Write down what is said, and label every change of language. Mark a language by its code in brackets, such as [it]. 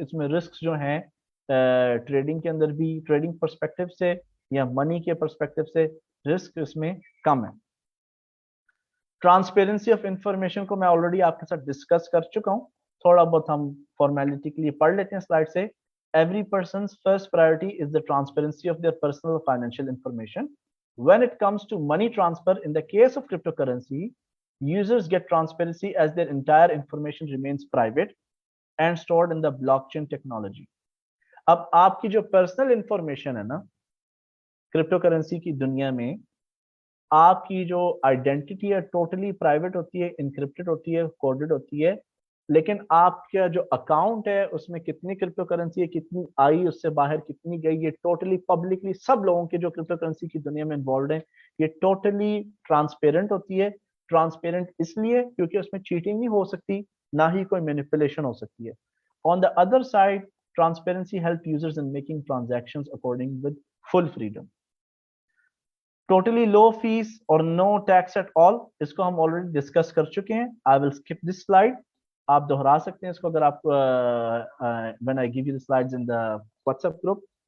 [ur] اس میں رسک جو ہیں ٹریڈنگ کے اندر بھی, ٹریڈنگ پرسپیکٹو سے یا منی کے پرسپیکٹو سے رسک اس میں کم ہے. ٹرانسپیرنسی آف انفارمیشن کو میں آلریڈی آپ کے ساتھ ڈسکس کر چکا ہوں, تھوڑا بہت ہم فارمیلٹی کے لیے پڑھ لیتے ہیں سلائڈ سے. [en] Every person's first priority is the transparency of their personal financial information. When it comes to money transfer, in the case of cryptocurrency, users get transparency as their entire information remains private and stored in the blockchain technology. [ur] اب آپ کی جو personal information ہے نا crypto currency کی دنیا میں, آپ کی جو آئیڈینٹی ہے ٹوٹلی پرائیویٹ ہوتی ہے, انکرپٹڈ ہوتی ہے, کوڈڈ ہوتی ہے, لیکن آپ کا جو اکاؤنٹ ہے اس میں کتنی کرپٹو کرنسی ہے, کتنی آئی, اس سے باہر کتنی گئی, یہ ٹوٹلی پبلکلی سب لوگوں کے جو کرپٹو کرنسی کی دنیا میں انوالوڈ ہیں یہ ٹوٹلی ٹرانسپیرنٹ ہوتی ہے. ٹرانسپیرنٹ اس لیے کیونکہ اس میں چیٹنگ نہیں ہو سکتی, نہ ہی کوئی مینیپولیشن ہو سکتی ہے. [en] On the other side, transparency helps users in making transactions according with full freedom. Totally low fees or no tax at all, [ur] اس کو ہم already discuss کر چکے ہیں. [en] I will skip this slide. [ur] آپ دہرا سکتے ہیں اس کو اگر آپ [en] when I give you the slides in the WhatsApp group.